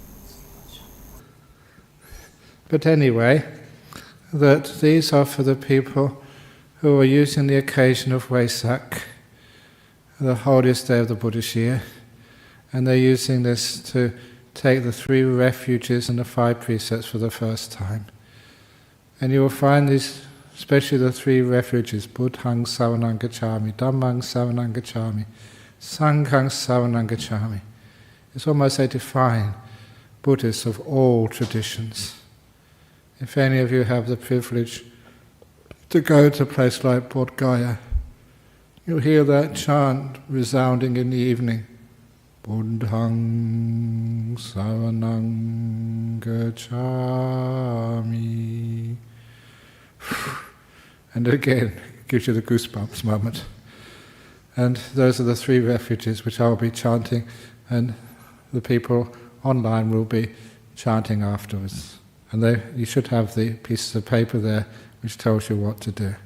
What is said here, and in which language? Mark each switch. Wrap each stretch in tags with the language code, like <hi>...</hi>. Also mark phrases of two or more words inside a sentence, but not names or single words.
<en>But anyway, that these are for the people who are using the occasion of Vesak, the holiest day of the Buddhist year, and they're using this to take the 3 refuges and the 5 precepts for the first time. And you will find these, especially the 3 refuges,</en> <pi>Buddhaṃ Saranang Gacchāmi, Dhammāṃ Saranang Gacchāmi, Sanghaṃ Saranang Gacchāmi.</pi> <en>It's almost they define Buddhists of all traditions. If any of you have the privilege to go to a place like Bodh Gaya, You'll hear that chant resounding in the evening.</en> <pi>Buddhang saranang gacchami.</pi> <en>And again, it gives you the goosebumps moment. And those are the 3 refuges which I'll be chanting, and the people online will be chanting afterwards. And you should have the pieces of paper there which tells you what to do.</en>